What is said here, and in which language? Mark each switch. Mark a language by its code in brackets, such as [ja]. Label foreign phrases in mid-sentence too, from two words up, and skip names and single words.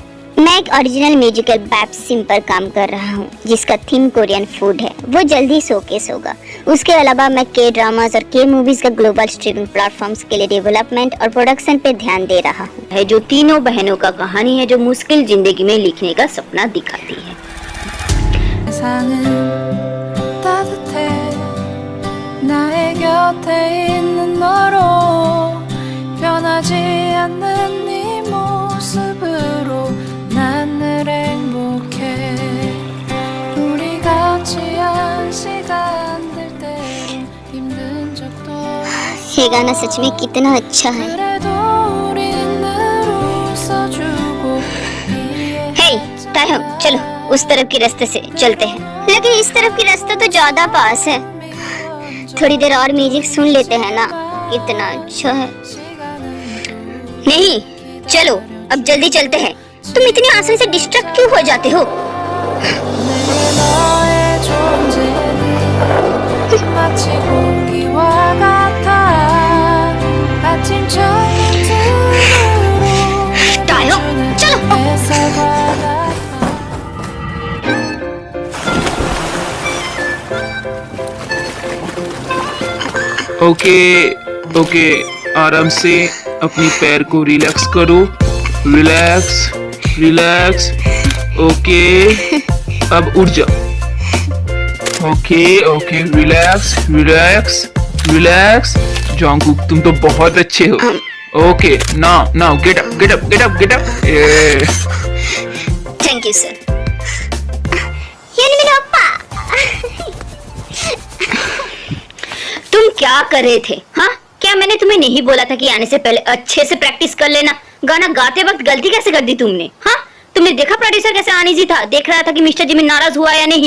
[hi] मैं एक [en] original musical web sim [hi] पर काम कर रहा हूँ जिसका थीम [en] Korean food [hi] है। वो जल्दी शोकेस होगा। उसके अलावा मैं [en] K dramas [hi] और [en] K movies [hi] का [en] global streaming platforms [hi] के लिए डेवलपमेंट और प्रोडक्शन पे ध्यान दे रहा हूँ। है जो तीनों बहनों का कहानी है जो मुश्किल जिंदगी में लिखने का सपना दिखाती है। [ko] 나의 곁에 있는 너로 변하지 않는 네 모습으로 난 늘 행복해 우리 같이 한 시간들 때론 힘든 적도 [hi] ये गाना सच में कितना अच्छा है। [ko] 그래도 우린 늘 웃어주고 [hi] हे टायहम, चलो उस तरफ के रास्ते से चलते हैं। लेकिन इस तरफ की रास्ता तो ज्यादा पास है। थोड़ी देर और म्यूजिक सुन लेते हैं ना, इतना अच्छा है। नहीं, चलो अब जल्दी चलते हैं। तुम इतनी आसानी से डिस्ट्रैक्ट क्यों हो जाते हो? [ko] 너의 존재는 마치 공기와 같아 아침처럼 들어오는 [hi] टायहम, चलो। [ko] 햇살과 같아 [en] okay okay, [hi] आराम से अपनी पैर को रिलैक्स करो। [en] relax relax. okay, [hi] अब उठ जाओ। [en] okay okay, relax relax relax. [hi] जॉन्गकुक, तुम तो बहुत अच्छे हो। [en] okay, now now get up get up get up get up. thank you sir. [hi] ये मेरा पापा। तुम क्या कर रहे थे? हाँ, क्या मैंने तुम्हें नहीं बोला था कि आने से पहले अच्छे से प्रैक्टिस कर लेना? गाना गाते वक्त गलती कैसे कर दी तुमने? हाँ, तुमने देखा प्रोड्यूसर कैसे अनईजी था, देख रहा था कि मिस्टर जिमी नाराज हुआ या नहीं।